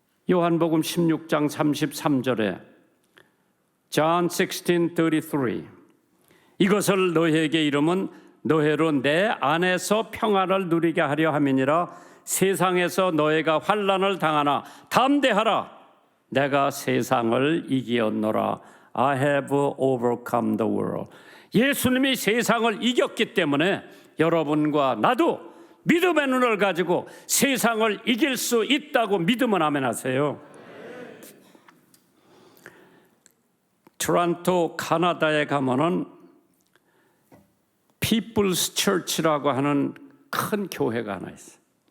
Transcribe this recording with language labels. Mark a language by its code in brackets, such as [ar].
[ko] 요한복음 16장 33절에 John 16:33 이것을 너희에게 이름은 너희로 내 안에서 평안을 누리게 하려 함이니라. 세상에서 너희가 환난을 당하나 담대하라. 내가 세상을 이기었노라. [en] I have overcome the world. [ko] 예수님이 세상을 이겼기 때문에 여러분과 나도 믿음의 눈을 가지고 세상을 이길 수 있다고 믿으면 아멘 하세요. 토론토 카나다에 가면은 People's Church라고 하는 큰 교회가 하나 있어요.